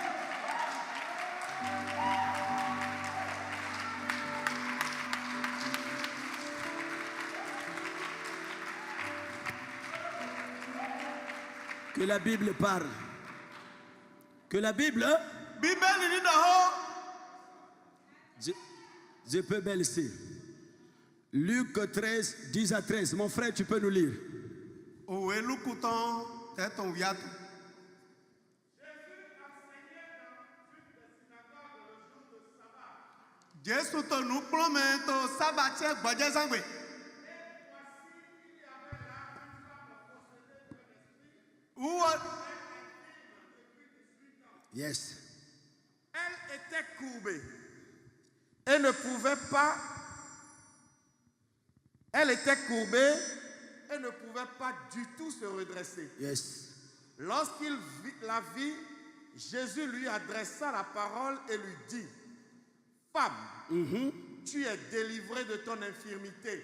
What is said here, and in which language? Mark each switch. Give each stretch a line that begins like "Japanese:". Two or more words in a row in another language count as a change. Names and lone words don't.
French: Que la Bible parle. Que la Bible,
Fon: Bíbélì ni dɔ hó.
French: je peux bien laisser. Luc 13, 10 à 13. Mon frère, tu peux nous lire.
Fon: Òwe lukutɔn tɛtɔn wiatu. Jésù tó nukplɔmɛ tó sábàtì gbɔdze zãgbe. Wúwo.
English: Yes.
French: Elle était courbée et ne pouvait pas. Elle était courbée et ne pouvait pas du tout se redresser.
English: Yes.
French: Lorsqu'il la vit, Jésus lui adressa la parole et lui dit: Femme, tu es délivrée de ton infirmité.